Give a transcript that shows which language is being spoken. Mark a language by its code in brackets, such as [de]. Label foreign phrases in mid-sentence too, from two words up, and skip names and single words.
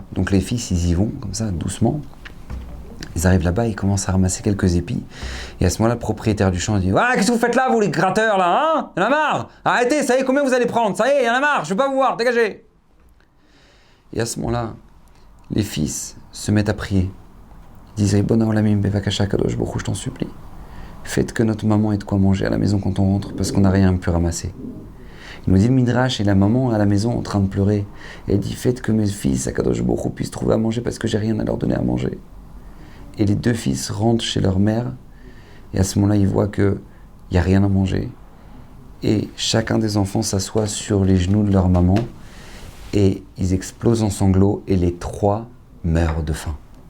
[fr] Donc les fils, ils y vont, comme ça, doucement. Ils arrivent là-bas, ils commencent à ramasser quelques épis. Et à ce moment-là, le propriétaire du champ dit, ah, qu'est-ce que vous faites là, vous les gratteurs, là, hein? Il y en a marre! Arrêtez, ça y est, combien vous allez prendre? Ça y est, il y en a marre, je ne veux pas vous voir, dégagez! Et à ce moment-là, les fils se mettent à prier. Ils disent, [he] ריבונו עולמים בבקשה קדוש ברוך הוא, [fr] je t'en supplie. Faites que notre maman ait de quoi manger à la maison quand on rentre, parce qu'on n'a rien pu ramasser. Il nous dit le Midrash, et la maman à la maison en train de pleurer. Et elle dit, faites que mes fils à [he] קדוש ברוך הוא [fr] puissent trouver à manger, parce que j'ai rien à leur donner à manger. Et les deux fils rentrent chez leur mère, et à ce moment-là, ils voient qu'il n'y a rien à manger. Et chacun des enfants s'assoit sur les genoux de leur maman, et ils explosent en sanglots, et les trois meurent de faim.